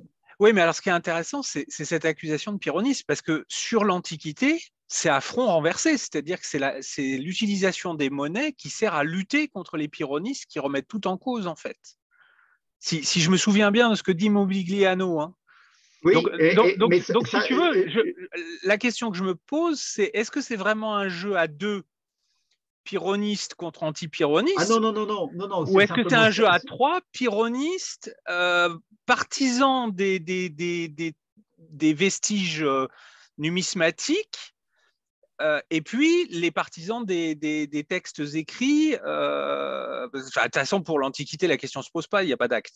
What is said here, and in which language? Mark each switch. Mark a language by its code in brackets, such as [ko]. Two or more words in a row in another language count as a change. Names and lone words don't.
[fr] Oui, mais alors ce qui est intéressant, c'est cette accusation de pyrrhonisme, parce que sur l'Antiquité, c'est à front renversé, c'est-à-dire que c'est l'utilisation des monnaies qui sert à lutter contre les pyrrhonistes qui remettent tout en cause, en fait. Si je me souviens bien de ce que dit Mobigliano. Hein. Donc, Oui, mais si tu veux, la question que je me pose, c'est est-ce que c'est vraiment un jeu à deux, pyrrhonistes contre ah anti-pyrrhonistes, non, non, non, non, non, non, ou c'est est-ce que c'est simplement un jeu à trois, pyrrhonistes, partisans des vestiges numismatiques, et puis les partisans des textes écrits. De toute façon, pour l'Antiquité, la question ne se pose pas, il n'y a pas d'acte.